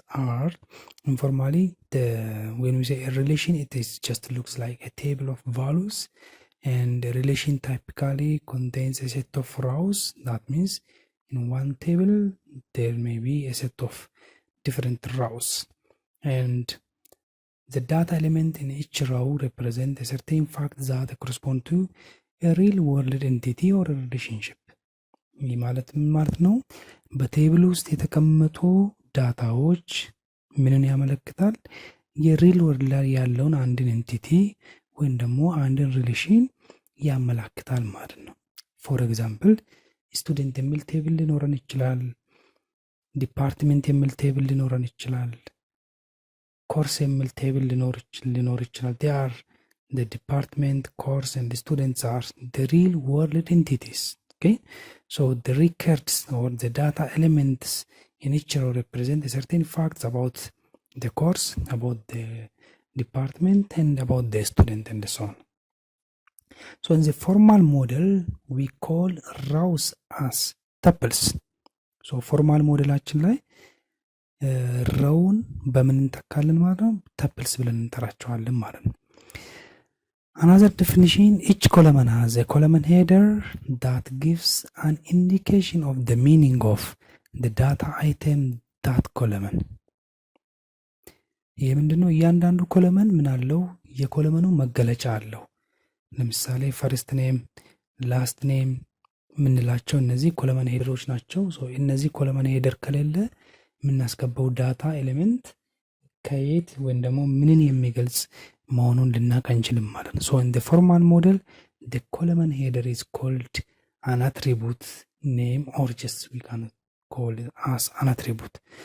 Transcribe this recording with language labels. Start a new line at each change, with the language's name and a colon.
English: are informally when we say a relation, it is just looks like a table of values, and a relation typically contains a set of rows. That means in one table there may be a set of different rows, and the data element in each row represent a certain fact that correspond to a real world entity or a relationship.
Amharic: ይህ ማለት ነው በቴብል ውስጥ የተቀመጡ ዳታዎች ምንን ያመለክታል? የሪል ወርልድ ላይ ያለውን አንድን ኤንቲቲ ወይም ደግሞ አንድን ሪሌሽን ያመላክታል ማለት ነው። ፎር ኤግዛምፕል ስቱደንት የሚል ቴብል ሊኖረን ይችላል። ዲፓርትሜንት የሚል ቴብል ሊኖረን ይችላል። ኮርስ የሚል ቴብል ሊኖር ይችላል።
English: they are the department, course and the students are the real world entities. Okay, so the records or the data elements in each row represent a certain facts about the course, about the department and about the student and so on. In the formal model we call rows as tuples.
Amharic: formal ሞዴላችን ላይ ሮውን በምን እንተካለን ማለት ነው? tuples ብለን እንጠራቸዋለን ማለት ነው።
English: Another definition, each column has a column header that gives an indication of the meaning of the data item that column.
Amharic: ይህ ምንድነው? እያንዳንዱ ኮለመን ምን አለው? የኮለመኑ መገለጫ አለው። ለምሳሌ ፈርስት ኔም፣ ላስት ኔም ምንላቸው እነዚህ ኮለመን ሄደሮች ናቸው። እነዚህ ኮለመን ሄደር ከሌለ የምናስገባው ዳታ ኤሌመንት ከየት ወይም ደግሞ ምንን የሚገልጽ መሆኑን ልናውቅ አንችልም ማለት ነው።
English: in the formal model the column header is called an attribute name or just we can call it as an attribute.